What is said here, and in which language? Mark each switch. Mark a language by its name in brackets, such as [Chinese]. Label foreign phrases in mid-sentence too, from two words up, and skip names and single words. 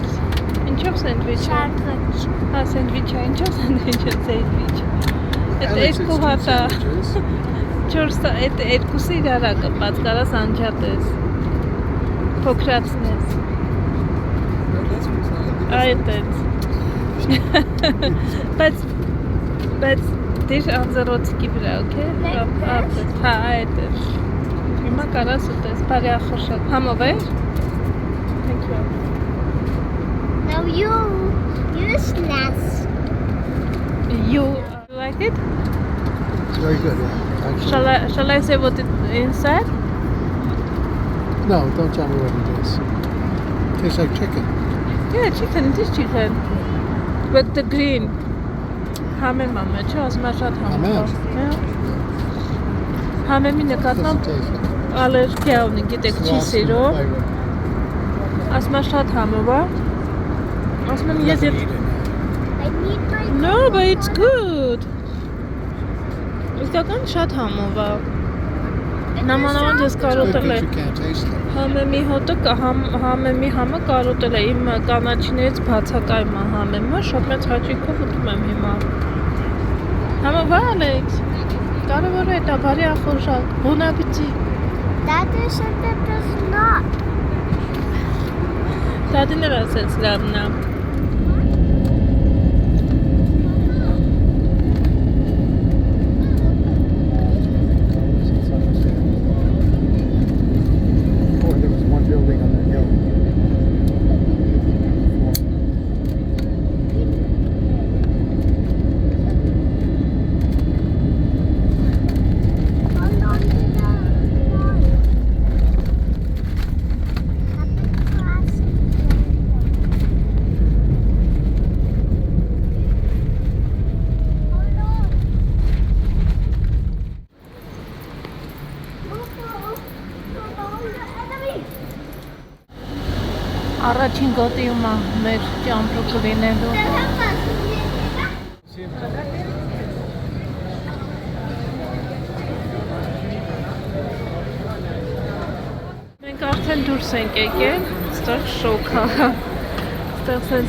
[Armenian] Ինչով սենդվիչ է։ Հա, սենդվիչ է, ինչով սենդվիչ է, սենդվիչ։ Այդ երկու հատ է։ 4 այդ երկուսը իրար է կապած, կարաս անջատես։ Փոքրացնես։ Այդ։ Բայց դեր անձեռոցիկի վրա, okay? Հա, այդ։ Հիմա կարաս ուտես, բարի ախորշակ։ Համով է։ [English] Thank you. Now you useless. You like it? It's very good, yeah. Actually. Shall I say what it inside? No, don't tell me what it is. Tastes like chicken. Yeah, chicken. It is chicken. But the green. [Armenian] Համեմ մամա, չէ, ասում է շատ համով։ Համեմի նկատմամբ [English] Doesn't taste like [Armenian] ալերգիա ունի, գիտեք, չի սիրում։ Ասում է շատ համով է։ Ասում եմ ես [English] I need my No, but it's good. [Armenian] Իսկական շատ համով է։ Նամանավանդ ես [English] It's good [Armenian] կարոտել [English] that [Armenian] է [English] you can't taste it. [Armenian] համեմի հոտը համեմի համը կարոտել է իմ կանաչիներից բացակայում է համեմը շատ մեծ հաճույքով ուտում եմ հիմա համը վայ Ալեքս կարևոր է դա բարի ախորժակ [French] bon appétit [English] Daddy said it does not. [Armenian] Դադին էր ասեց լավն է [English] Boy, there was one building on the hill. Hold on to the line. Happy classic. Hold on. [Armenian] Առաջին գոտիում է մեր ճամպրուկը լինելու Մենք արդեն դուրս ենք եկել, ստեղ շոկ է, ստեղ սենց